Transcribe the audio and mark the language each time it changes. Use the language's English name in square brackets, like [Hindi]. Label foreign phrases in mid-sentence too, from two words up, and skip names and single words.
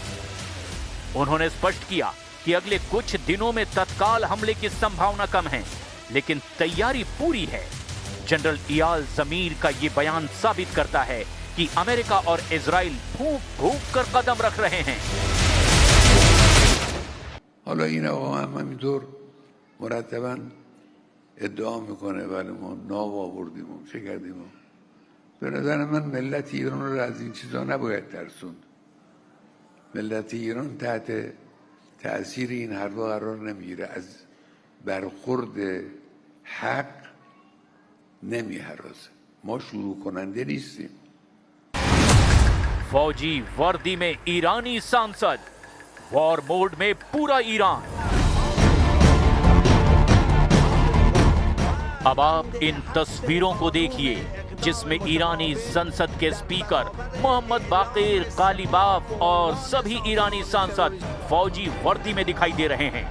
[Hindi] उन्होंने स्पष्ट किया कि अगले कुछ दिनों में तत्काल हमले की संभावना कम है, लेकिन तैयारी पूरी है। जनरल इयाल जमीर का ये बयान साबित करता है कि अमेरिका और इजराइल फूंक फूंक कर कदम रख रहे हैं। [Persian] مرتباً ادعا میکنه ولی ما ناو آوردیم و چه کردیم. به نظر من ملت ایران رو از این چیزا نباید ترسوند. ملت ایران تحت تأثیر این حرفا قرار نمیگیره، از برخورد حق نمیهرازه. ما شروع کننده نیستیم. [Hindi] फौजी वर्दी में ईरानी सांसद, [English] war mode [Hindi] में पूरा ईरान। अब आप इन तस्वीरों को देखिए जिसमें ईरानी संसद के स्पीकर मोहम्मद बाकिर कालीबाफ और सभी ईरानी सांसद फौजी वर्दी में दिखाई दे रहे हैं।